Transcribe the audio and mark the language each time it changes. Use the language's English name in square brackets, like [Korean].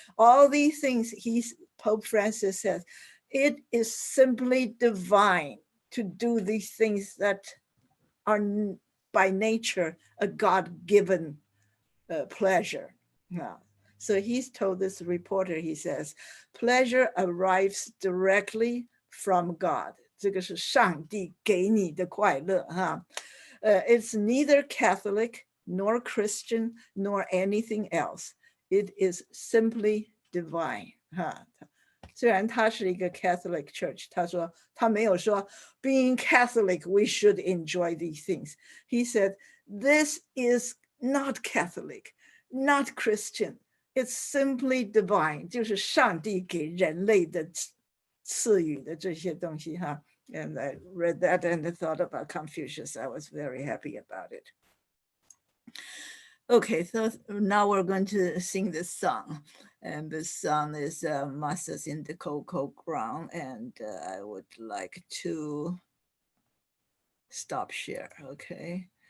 [English] All these things, Pope Francis says, it is simply divine to do these things that are by nature a God-given pleasure. Yeah. So he's told this reporter, he says, pleasure arrives directly from God. [Chinese] 这个是上帝给你的快乐哈。 [English] It's neither Catholic nor Christian nor anything else. It is simply divine 哈。 [Chinese] 虽然他是一个 [English] Catholic church, [Chinese] 他说他没有说 [English] being Catholic we should enjoy these things. He said this is not Catholic, not Christian. It's simply divine. [Chinese] 就是上帝给人类的赐予的这些东西哈。 [English] And I read that and I thought about Confucius. I was very happy about it. Okay, so now we're going to sing this song. And this song is Massa's in the Cocoa Ground. And I would like to stop share, okay?